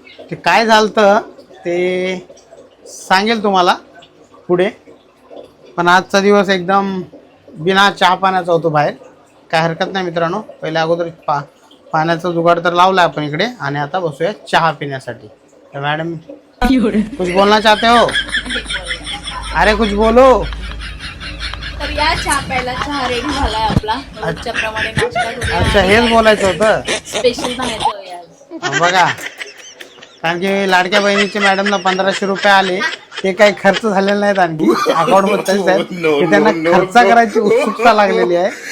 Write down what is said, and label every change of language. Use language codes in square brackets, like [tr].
[mr] ते काय झालं ते सांगेल तुम्हाला पुढे. पण आजचा दिवस एकदम बिना चहा पाण्याचा होतो बाहेर. काय हरकत नाही मित्रांनो. पहिले अगोदर पाण्याचा जुगाड तर लावला आपण इकडे. आणि आता बसूया चहा पिण्यासाठी. [hi] तर मॅडम कुछ बोलना चाहते हो? अरे कुछ बोलो. [mr] तर या चहा प्यायला. चहा रेडी झालाय आपला रोजच्या प्रमाणे. नाश्ता अच्छा, हेच बोलायचं होतं. स्पेशल बाहेर जाऊया आज. बघा, कारण की लाडक्या बहिणीचे मॅडमला 1500 रुपये आले. ते काही खर्च झालेले नाहीत, आणखी अकाउंट मध्ये आहेत. ते त्यांना खर्च करायची उत्सुकता लागलेली आहे.